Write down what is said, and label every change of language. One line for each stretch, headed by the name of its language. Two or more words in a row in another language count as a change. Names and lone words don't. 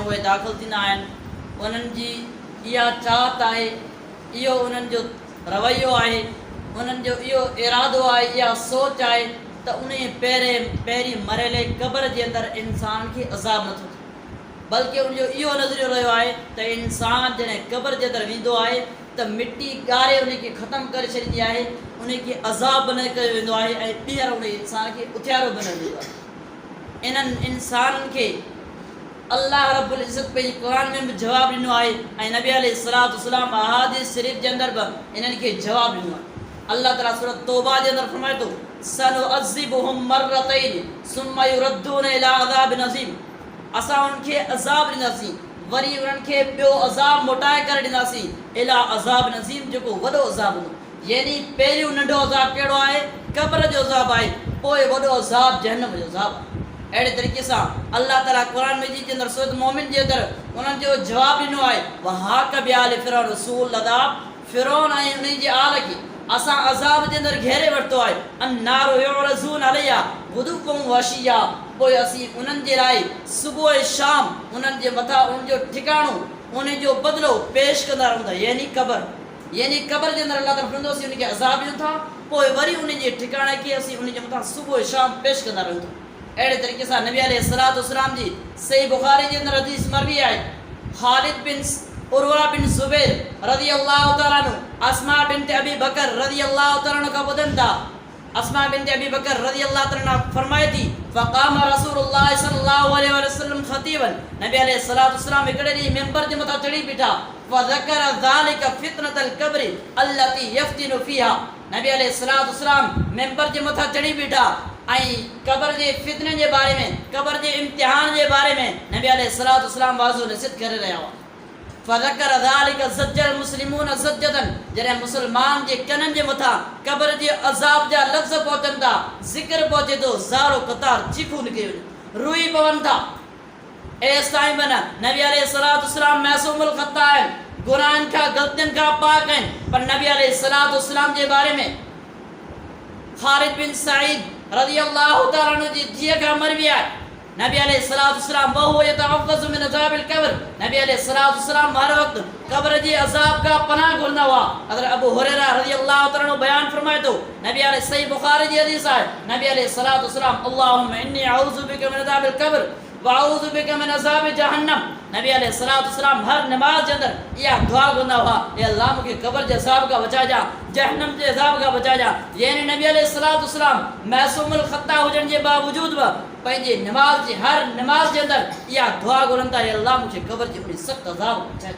Sindhi: उहे दाख़िल थींदा आहिनि, उन्हनि जी इहा चाहत आहे, इहो उन्हनि जो रवैयो आहे, उन्हनि जो इहो इरादो आहे, इहा सोच आहे त उन पहिरीं मरियले क़बर जे अंदरि इंसान खे अज़ाब नथो थिए, बल्कि उनजो इहो नज़रियो रहियो आहे त इंसान जॾहिं क़बर जे अंदरि वेंदो आहे त मिटी ॻारे उनखे ख़तमु करे छॾींदी आहे, उनखे अज़ाब न कयो वेंदो आहे ऐं ॿीहर उन इंसान खे उथियारो बि न वेंदो आहे। इन्हनि इंसाननि खे
Arabic: الله رب العزة
Sindhi: पंहिंजे क़ुरान में बि जवाबु ॾिनो आहे ऐं नबी
Arabic: عليه الصلاة والسلام
Sindhi: अहादीस शरीफ़ जे अंदरि बि इन्हनि खे जवाबु ॾिनो आहे। अल्लाह ताला सूरत तौबा जे अंदरि फरमाए थो,
Arabic: سنعذبهم مرتين ثم يردون إلى عذاب عظيم.
Sindhi: असां उन्हनि खे अज़ाब ॾींदासीं, वरी उन्हनि खे ॿियो अज़ाब मोटाए करे ॾींदासीं,
Arabic: إلى عذاب عظيم,
Sindhi: जेको वॾो अज़ाब हूंदो। यानी पहिरियों नंढो अज़ाब कहिड़ो आहे? क़बर जो अज़ाब आहे, पोइ वॾो अज़ाब जहन्नम जो अज़ाब आहे। अहिड़े तरीक़े सां अल्लाह ताला क़ुरान मजीद जे अंदरि सूरत मोमिन जे अंदरि उन्हनि जो जवाबु ॾिनो आहे,
Arabic: وحاق بآل فرعون سوء العذاب.
Sindhi: फ़िरऔन ऐं उन जे आल खे असां अज़ाब जे अंदरि घेरे वरितो आहे।
Arabic: النار يعرضون عليها غدوا وعشيا.
Sindhi: पोइ असीं उन्हनि जे लाइ सुबुह ऐं शाम उन्हनि जे मथां उनजो ठिकाणो, उन जो बदिलो पेश कंदा रहंदा, यानी क़बर जे अंदरि अल्लाह ताला फरमाईंदो उनखे अज़ाब ॾियूं था, पोइ वरी उन जे ठिकाणे खे असीं उन जे मथां सुबुह ऐं शाम पेश कंदा रहूं था। अहिड़े तरीक़े सां नबी
Arabic: عليه الصلاة والسلام
Sindhi: जी सही बुखारी जे अंदरि हदीस मरवी आहे, ख़ालिद बिन उरवा बिन ज़ुबैर
Arabic: رضي الله تعالى عنه
Sindhi: अस्मा बिन्त अबी बकर
Arabic: رضي الله تعالى عنها
Sindhi: खां ॿुधनि था।
Arabic: أسماء بنت أبي بكر رضي الله تعالى عنها
Sindhi: फरमाए थी,
Arabic: فقام رسول الله صلى الله عليه وسلم خطيبا.
Sindhi: नबी
Arabic: عليه الصلاة والسلام
Sindhi: हिकिड़े ॾींहुं मिंबर जे मथां चढ़ी बीठा,
Arabic: فذكر ذلك فتنة القبر التي يفتن فيها.
Sindhi: नबी
Arabic: عليه الصلاة والسلام
Sindhi: मिंबर जे मथां चढ़ी बीठा ऐं क़बर जे फितने जे बारे में, क़बर जे इम्तिहान जे बारे में नबी
Arabic: عليه الصلاة والسلام
Sindhi: वाज़ो नसीहत करे रहिया हुआ।
Arabic: فذكر ذلك ضج المسلمون ضجة.
Sindhi: जॾहिं मुसलमान जे कननि जे मथां क़बर जे अज़ाब जा लफ़्ज़ पहुचनि था, ज़िक्र पहुचे थो, ज़ारो क़तार चीखूं निकिरी वञनि, रुई पवनि था। एसि ताईं बि न, नबी
Arabic: عليه الصلاة والسلام معصوم الخطأ
Sindhi: आहिनि, गुनाहनि खां, ग़लतियुनि खां पाक आहिनि, पर नबी
Arabic: عليه الصلاة والسلام
Sindhi: जे बारे में ख़ालिद बिन सईद
Arabic: رضي الله تعالى عنه
Sindhi: जी धीअ खां मरवी आहे, नबी
Arabic: عليه الصلاة والسلام وهو يتعوذ من عذاب القبر.
Sindhi: नबी
Arabic: عليه الصلاة والسلام
Sindhi: हर वक़्तु क़ब्र जे अज़ाब खां पनाह घुरंदा हुआ।
Arabic: हज़रत अबू हुरैरा رضي الله تعالى عنه
Sindhi: बयान फरमाए थो, नबी अलैहि सही बुखारी जी हदीस आहे,
Arabic: नबी عليه الصلاة والسلام اللهم إني أعوذ بك من عذاب القبر وأعوذ بك من عذاب جهنم.
Sindhi: नबी
Arabic: عليه الصلاة والسلام
Sindhi: हर नमाज जे अंदरि इहा दुआ कंदा हुआ, ए अल्लाह मूंखे क़ब्र जे अज़ाब खां बचाइजा, जहन्नम जे अज़ाब खां बचाइजा। यानी नबी
Arabic: عليه الصلاة والسلام معصوم الخطأ
Sindhi: हुजण जे बावजूद बि पंहिंजे नमाज जे हर नमाज जे अंदरि इहा दुआ घुरनि था, ए अल्लाह मूंखे क़ब्र जे उन सख़्तु अज़ाब खां बचाइजा।